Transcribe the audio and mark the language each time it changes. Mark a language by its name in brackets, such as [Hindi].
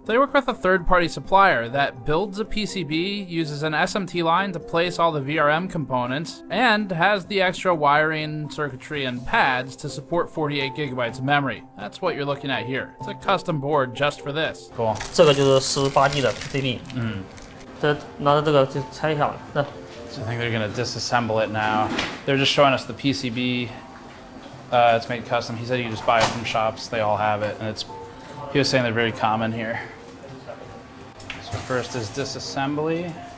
[English] They work with a third-party supplier that builds a PCB, uses an SMT line to place all the VRM components, and has the extra wiring, circuitry, and pads to support 48 gigabytes of memory. That's what you're looking at here. It's a custom board just for this. Cool. [Chinese] 这个就是18G 的 PCB。这拿着这个就拆一下吧。 [English] So I think they're gonna disassemble it now. They're just showing us the PCB. It's made custom. He said you just buy it from shops. They all have it, and he was saying they're very common here. So first is disassembly.